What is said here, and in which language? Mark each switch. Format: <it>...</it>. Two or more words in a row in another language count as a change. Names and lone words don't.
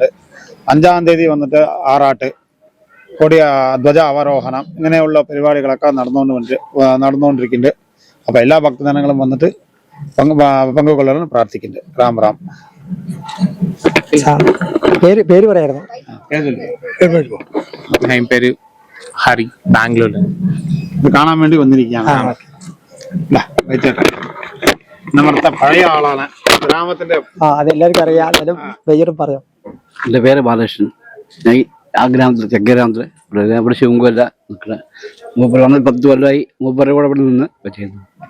<ml>5-ാം തീയതി വന്നിട്ട് ആറാട്ട്, കൊടിയ ധ്വജ അവരോഹണം, ഇങ്ങനെയുള്ള പരിപാടികളൊക്കെ നടന്നുകൊണ്ടിരിക്കുന്നുണ്ട്. അപ്പോൾ എല്ലാ ഭക്തജനങ്ങളും വന്നിട്ട് പങ്കുകൊള്ളാൻ പ്രാർത്ഥിക്കുന്നുണ്ട്. രാം രാം. പേര് പറയായിരുന്നു.</ml> <ta>என் பேரு ஹரி, பெங்களூர்ல.</ta> <ml>ഇത് കാണാൻ വേണ്ടി വന്നിരിക്കുകയാണ്. നമ്മുടെ പഴയ ആളാണ് ഗ്രാമത്തിന്റെ. അതെല്ലാവർക്കും അറിയാം, പേരും പറയാം. എൻ്റെ പേര് ബാലകൃഷ്ണൻ. ഞാൻ ആ ഗ്രാമത്തിൽ, തെക്കേ ഗ്രാമത്തിൽ ഇവിടെ ശിവങ്കല്ല നിൽക്കുന്നത്. മൂപ്പർ വന്ന് 10 കൊല്ലമായി. മൂപ്പരുടെ കൂടെ ഇവിടെ നിന്ന് ചെയ്യുന്നു.</ml>